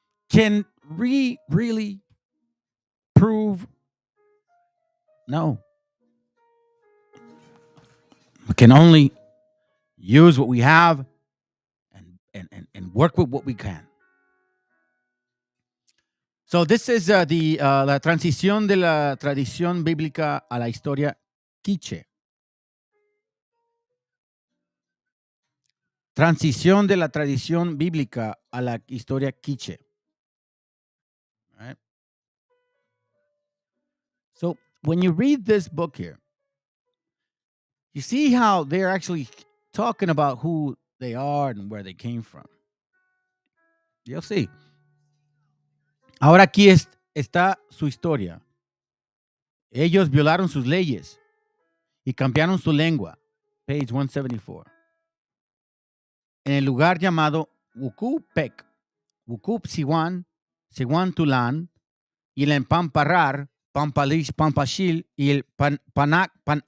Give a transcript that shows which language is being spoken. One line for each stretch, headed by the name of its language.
English: Can we really prove? No. We can only use what we have and work with what we can. So this is
Spanish: la transición de la tradición bíblica a la historia quiche. Transición de la tradición bíblica a la historia quiche.
English: All right. So when you read this book here, you see how they're actually talking about who they are and where they came from. You'll see.
Spanish: Ahora aquí está su historia. Ellos violaron sus leyes y cambiaron su lengua.
English: Page 174.
Spanish: En el lugar llamado Wucupec, Wucup-Siwan, Siwan-Tulán, y el Empamparrar, Pampalish, Pampashil y el Panac-Ela.